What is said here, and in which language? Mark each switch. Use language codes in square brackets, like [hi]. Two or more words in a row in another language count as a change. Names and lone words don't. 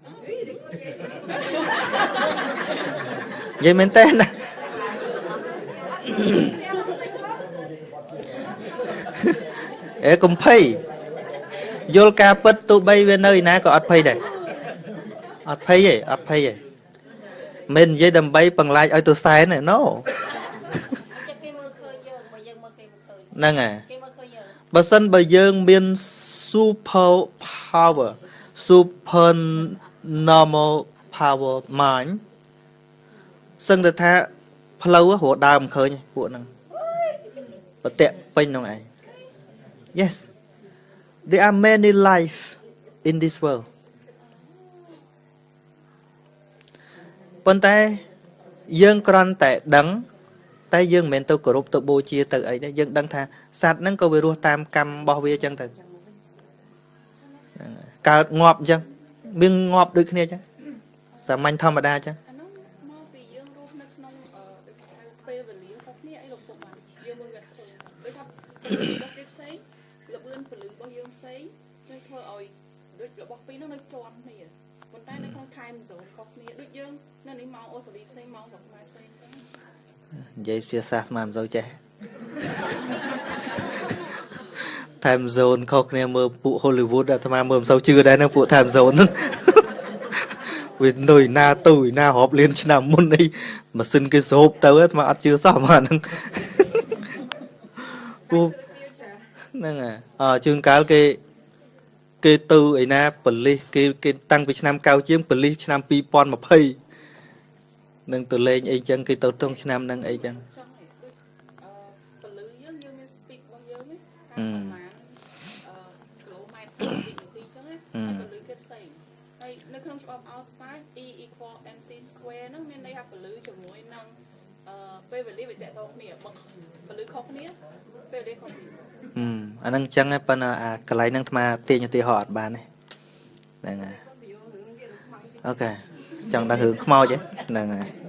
[km] និយាយមែនទេណាកុំភ័យយល់ការពិតទោះបីវានៅឯណាក៏អត់ភ័យដែរអត់ភ័យទេមិននិយាយដើម្បីបង្លាចឲ្យទៅសែនទេ no ហ្នឹងហើយបើសិនបើយើងមាន [en] super power super normal power mind [km] សឹងទៅថាផ្លូវរត់ដើរមិនឃើញពួកហ្នឹងបតិពេញក្នុងឯង [en] yes there are many life in this world [km] ប៉ុន្តែយើងគ្រាន់តែដឹងតែយើងមិនមែនទៅគោរពទៅបូជាទៅអីទេយើងដឹងថាសត្វហ្នឹងក៏វារស់តាមកម្មរបស់វាអញ្ចឹងទៅកើតងាប់អញ្ចឹងមានងាប់ដូចគ្នាអញ្ចឹងសាមញ្ញធម្មតាអញ្ចឹង មកពីយើងរស់នៅក្នុងដូចហៅពេលវេលាខុសគ្នាអីលោកពុកបានយើងមើលវាដូចថារបស់គេផ្សេងលបឿនពលឺរបស់យើងផ្សេងនឹងធ្វើឲ្យដូចរបស់ពីរនោះនៅជាន់គ្នាប៉ុន្តែនៅក្នុង [en] time zone [km] ខុសគ្នាដូចយើងនៅនេះមកអូស្ត្រាលីផ្សេងមកស្រុកខ្មែរផ្សេងទៅ និយាយជាសាសមកមិនសូវចេះ [en] time zone [km] ខុសគ្នាមើលពួក Hollywood អាត្មាមើលមិនសូវជឿដែរនឹងពួក [en] time zone [km] ហ្នឹងវានៅណាទៅណារាប់លានឆ្នាំមុនអីម៉ាស៊ីនគេសោបទៅអាត្មាអត់ជឿសោះមកហ្នឹង ពួកហ្នឹងជួនកាលគេទៅឯណាប៉ូលីសគេតាំងពីឆ្នាំ90ជាងប៉ូលីសឆ្នាំ2020នឹងទៅលេងអីចឹងគេទៅក្នុងឆ្នាំហ្នឹងអីចឹង ពលឺយើងមាន speed របស់យើងណាតាមប្រមាណគីឡូម៉ែត្រក្នុងវិនាទីអញ្ចឹងណាហើយពលឺគេផ្សេងហើយនៅក្នុងច្បាប់អល់ស្ប៉ាញ [en] E equal mc square [km] ហ្នឹងមានន័យថាពលឺជាមួយនឹងពេលវេលាវាតកតគ្នាបើពលឺខុសគ្នាពេលវេលាខុសគ្នា អាហ្នឹងអញ្ចឹងប៉ុន្តែអាកន្លែងហ្នឹងអាត្មាទាញឧទាហរណ៍អត់បានទេហ្នឹងហើយអូខេចង់ដឹងរឿងខ្មោចហ្នឹងហើយ